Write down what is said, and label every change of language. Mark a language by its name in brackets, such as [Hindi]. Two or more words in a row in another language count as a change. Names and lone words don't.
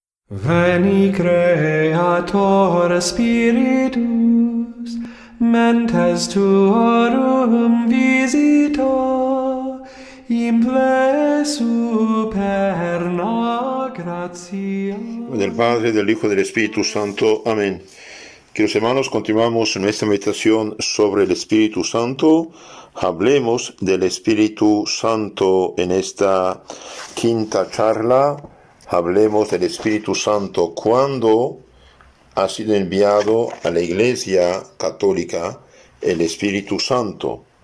[Latin] Veni Creator Spiritus, mentes tuorum visita, imple superna gratia. [Spanish] Del Padre, del Hijo y del Espíritu Santo. Amén. Queridos hermanos, continuamos nuestra meditación sobre el Espíritu Santo. Hablemos del Espíritu Santo en esta quinta charla. Hablemos del Espíritu Santo cuando ha sido enviado a la Iglesia Católica el Espíritu Santo.